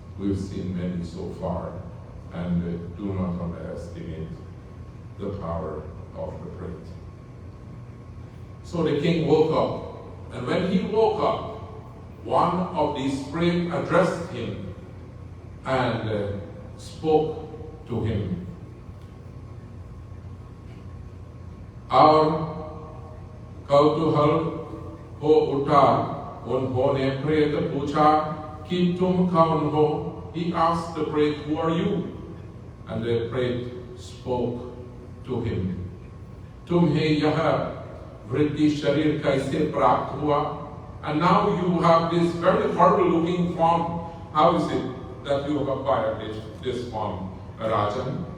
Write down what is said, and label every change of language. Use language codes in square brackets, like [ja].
[en] We've seen many so far, and do not underestimate the power of the prey. So the king woke up, and when he woke up, one of these prey addressed him and spoke to him. [hi] और कौतूहल हो उठा, उन्होंने प्रेत पूछा कि तुम कौन हो? [en] He asked the prey, who are you? And the prey spoke to him. [hi] तुम्हें यह वृद्धि शरीर कैसे प्राप्त हुआ? [en] And now you have this very horrible looking form. How is it that you have acquired this form, Rajan?